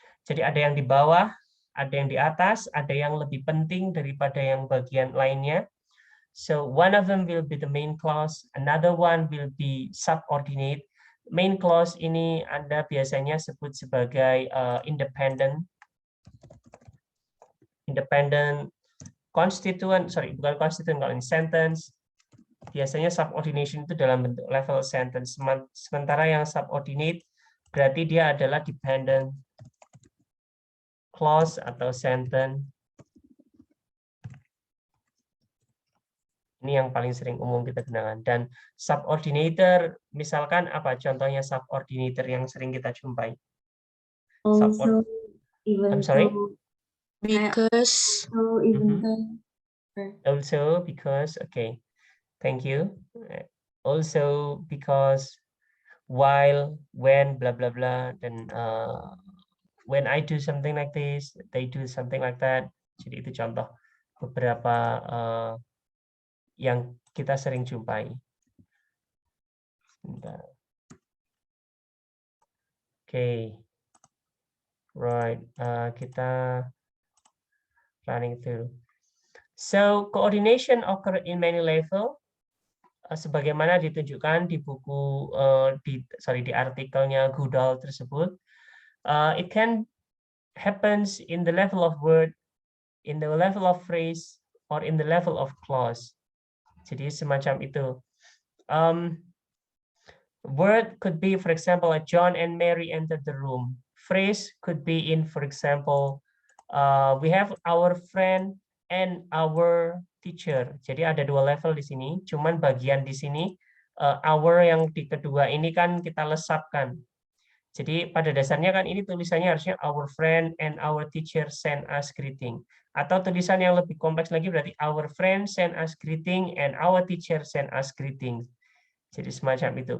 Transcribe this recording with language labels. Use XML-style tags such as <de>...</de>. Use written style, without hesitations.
<id>Jadi ada yang di bawah, ada yang di atas, ada yang lebih penting daripada yang bagian lainnya.</id> <en>So one of them will be the main clause, another one will be subordinate.</en> <id>Main clause ini Anda biasanya sebut sebagai independent constituent, bukan constituent, kalau ini sentence. Biasanya subordination itu dalam bentuk level sentence. Sementara yang subordinate berarti dia adalah dependent clause atau sentence. Ini yang paling sering umum kita gunakan. Dan subordinator, misalkan apa contohnya subordinator yang sering kita jumpai?</id> <en>Also, even I'm sorry? Because. So, even though. Also, because, okay. Thank you. Also, because, while, when, blah, blah, blah. Dan when I do something like this, they do something like that.</en> <id>Jadi itu contoh beberapa yang kita sering jumpai.</id> <en>Okay. Right. Kita running through. So, coordination occur in many levels.</en> <id>Sebagaimana ditunjukkan di buku di artikelnya Goodall tersebut,</id> <en>it can happens in the level of word, in the level of phrase, or in the level of clause.</en> <id>Jadi semacam itu.</id> <en>Word could be, for example, John and Mary entered the room. Phrase could be in, for example, we have our friend and our teacher.</en> <id>Jadi ada dua level di sini, cuman bagian di sini our yang di kedua ini kan kita lesapkan. Jadi pada dasarnya kan ini tulisannya harusnya</id> <en>our friend and our teacher send us greeting.</en> <id>Atau tulisan yang lebih kompleks lagi berarti</id> <en>our friend send us greeting</en> <id>and our teacher send us greeting. Jadi semacam itu.</id>